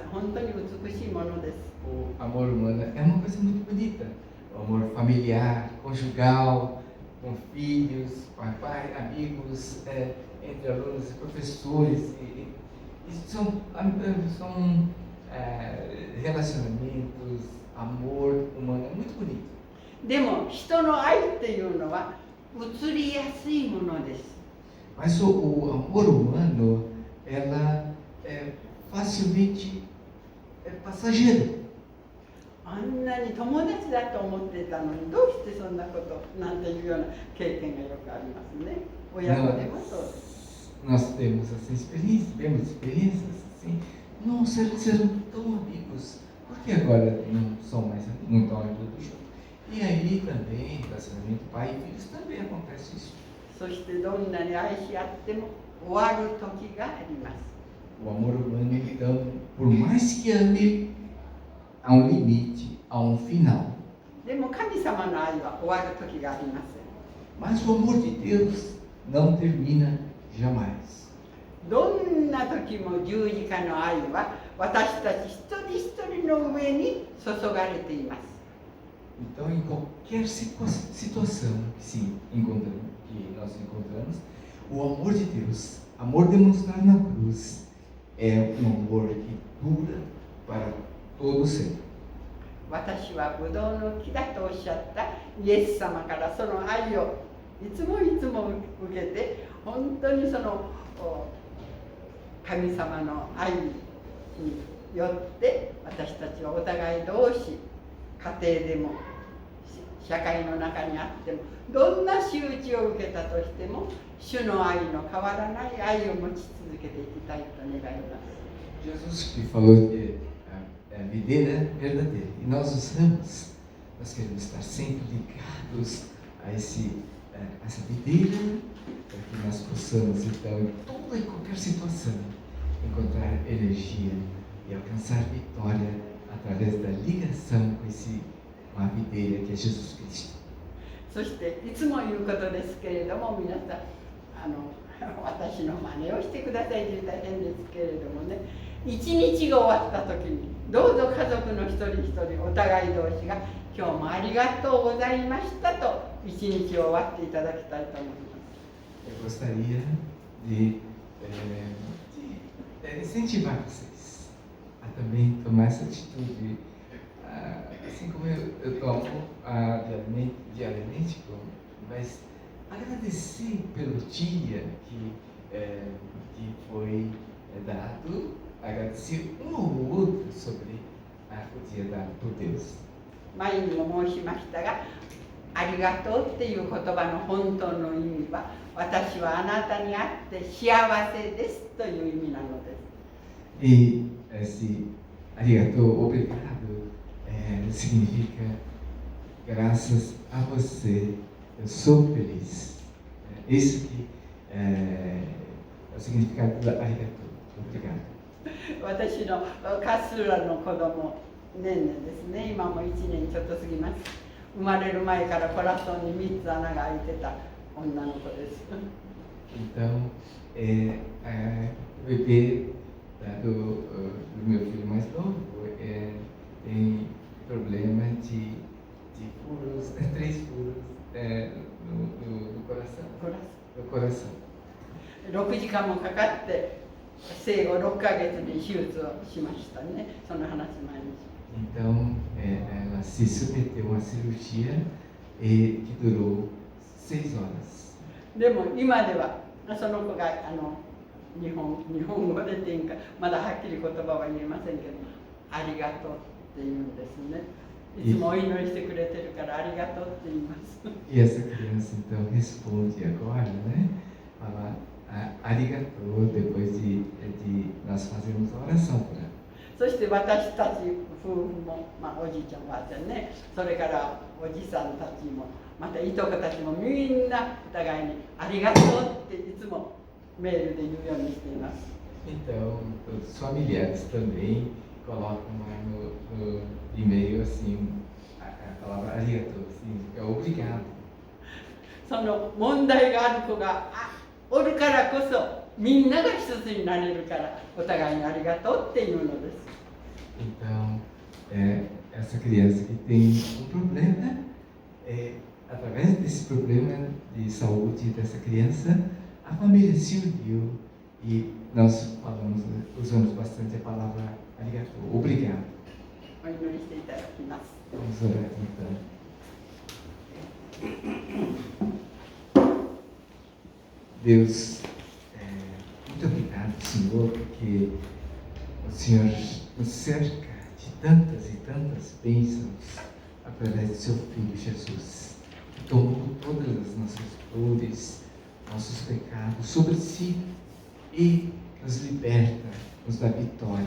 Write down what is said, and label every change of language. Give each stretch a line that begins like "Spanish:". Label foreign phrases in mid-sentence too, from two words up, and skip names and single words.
Japanese: 本当に美しいものです。
Portuguese: O amor humano é uma coisa muito bonita. O amor familiar, conjugal, com filhos, pai, amigos, entre alunos e professores. São relacionamentos, amor humano, é muito bonito.
Japanese: でも人の愛っていうのは移りやすいものです。
Portuguese: Mas o amor humano, ela é facilmente passageira.
Japanese: あんなに友達だと思っていたのにどうしてそんなことなんていうような経験がよくありますね。親子でもそうです。
Portuguese: Nós temos essa experiência, vemos experiências assim. Nossa, eles eram tão amigos, por que agora não estão mais amigos juntos? E aí também, relacionamento pai e filhos, também acontece isso.
Japanese: そしてどんなに愛し合っても終わる時があります。
Portuguese: O amor humano, então, por mais que ame, há um limite, há um final.
Japanese: でも神様の愛は終わる時がありません。
Portuguese: Mas o amor de Deus não termina jamais.
Japanese: どんな時も十字架の愛は私たち一人一人の上に注がれています。
Portuguese: Então, em qualquer situação que nós encontramos, o amor de Deus, amor demonstrado na cruz, é um amor que dura para todo sempre.
Japanese: 私はブドウの木だとおっしゃったイエス様からその愛をいつも受けて、本当にその神様の愛によって私たちはお互い同士、家庭でも社会の中にあってもどんな仕打ちを受けたとしても主の愛の変わらない愛を持ち続けていきたいと願います。
Portuguese: Jesus que falou que a videira verdadeira, e nós os ramos, nós queremos estar sempre ligados a essa videira, para que nós possamos, então, em toda e qualquer situação, encontrar energia e alcançar vitória através da ligação com a videira que é Jesus Cristo.
Japanese: そしていつも言うことですけれども、皆さん私の真似をしてくださいと言ったら変ですけれどもね、一日が終わった時にどうぞ家族の一人一人お互い同士が今日もありがとうございましたと一日を終わっていただきたいと思います。
Portuguese: Eu gostaria de incentivar vocês a também tomar essa atitude, assim como eu tomo diariamente, mas agradecer pelo dia que foi dado, agradecer um ao outro sobre o dia dado por Deus.
Japanese: 前にも申しましたが、ありがとうっていう言葉の本当の意味は、私はあなたにあって幸せですという意味なのです。
Portuguese: E esse arigato, obrigado, significa graças a você, eu sou feliz. Isso que é o significado do arigato, obrigado.
Japanese: 私の勝浦の子供ねんねんですね、今も1年ちょっと過ぎます。生まれる前からコラソンに3つ穴が開いてた女の子です。
Portuguese: Então, o bebê do meu filho mais novo tem problema de furos, 3 furos no coração. コラソン No coração.
Japanese: 6時間もかかって生後6ヶ月に手術をしましたね。その話前に。
Portuguese: Então, ela se submeteu a uma cirurgia que durou 6 horas.
Japanese: でも今ではその子が日本語でっていうかまだはっきり言葉は言えませんけど、ありがとうって言うんですね。いつもお祈りしてくれてるからありがとうって言います。
Portuguese: E essa criança então responde agora, né? Fala arigatou depois de nós fazermos a oração por ela.
Japanese: そして私たち夫婦も、おじいちゃんおばあちゃんね、それからおじさんたちもまたいとこたちもみんなお互いにありがとうっていつもメールで言うようにしています。
Portuguese: Então, todos os familiares também colocam lá no e-mail assim a palavra arigatou, significa obrigado.
Japanese: その問題がある子がおるからこそみんなが一つになれるからお互いにありがとうっていうのです。
Portuguese: Então, essa criança que tem problema, através desse problema de saúde dessa criança, a família se uniu e nós usamos bastante a palavra arigatou, obrigado.
Japanese: お祈りしていただきます。
Portuguese: Vamos orar então. Deus, muito obrigado, Senhor, porque o Senhor nos cerca de tantas e tantas bênçãos através do Seu Filho Jesus, que tomou todas as nossas dores, nossos pecados sobre si e nos liberta, nos dá vitória.